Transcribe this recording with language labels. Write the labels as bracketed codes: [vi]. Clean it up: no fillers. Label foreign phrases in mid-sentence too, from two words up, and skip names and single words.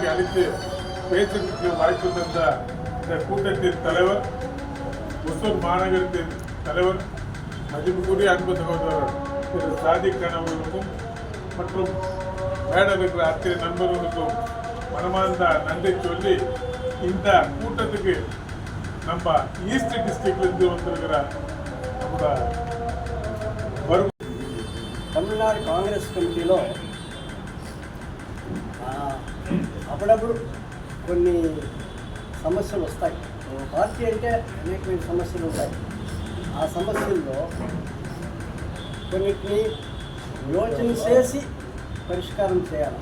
[ta] அழைத்து பேசுறதுக்கு வாய்ப்பு தந்த இந்த கூட்டத்தின் தலைவர், ஒசூர் மாநகரத்தின் தலைவர், மதிப்புக்குரிய அன்பு சகோதரர் திரு சாதிக் கான் அவர்களுக்கும் மற்றும் மேடம் இருக்கிற அத்தனை நண்பர்களுக்கும் மனமார்ந்த நன்றி சொல்லி, இந்த கூட்டத்துக்கு நம்ம [en] east district [ta] வந்திருக்கிற நம்ம வரும் [te] తమిళనాడు కాంగ్రెస్ కమిటీలో అప్పుడప్పుడు కొన్ని సమస్యలు వస్తాయి. పార్టీ అంటే అనేకమైన సమస్యలు ఉంటాయి. ఆ సమస్యల్లో కొన్నిటిని యోచన చేసి పరిష్కారం చేయాలి.